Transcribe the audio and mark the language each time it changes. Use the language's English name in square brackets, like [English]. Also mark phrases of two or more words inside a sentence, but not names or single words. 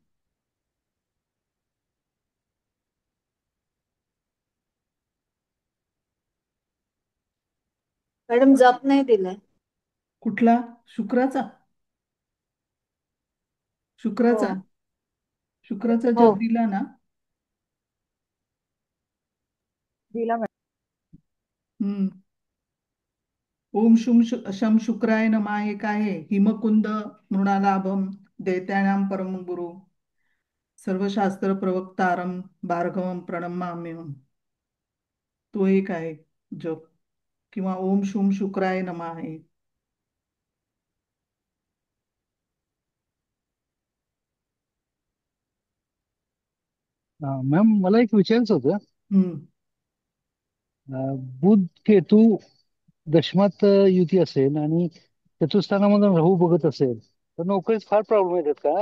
[Marathi] मॅडम जप नाही दिलाय. कुठला? शुक्राचा? हो शुक्राचा शुक्राचा हो. जप दिला ना. दिला मॅडम. हम्म. [Sanskrit] ओम शम शुक्राय नमः [Marathi] हे काय आहे? [Sanskrit] हिमकुंद मृणालाभम दैत्यानां परम गुरु सर्वशास्त्र प्रवक्तारम भार्गवम प्रणमाम्यहम. [Marathi] तो एक आहे जप. किंवा [Sanskrit] ओम शुम शुक्राय नमः [Marathi] आहे. मॅम मला एक विचारायचं होतं. हम्म. बुध केतू दशमात युती असेल आणि चतुर्थानामधून राहू बघत असेल तर नोकरीत फार प्रॉब्लेम येतात का?